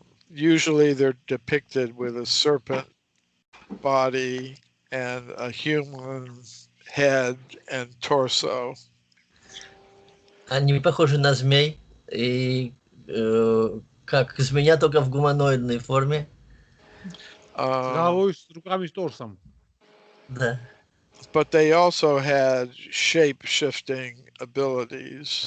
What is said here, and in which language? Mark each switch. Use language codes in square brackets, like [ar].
[en] Usually they're depicted with a serpent body and a human head and torso. [ru] Они похожи на змей, и как змея, только в гуманоидной форме. С головой, с руками, с торсом. Да. [en] but they also had shape-shifting abilities.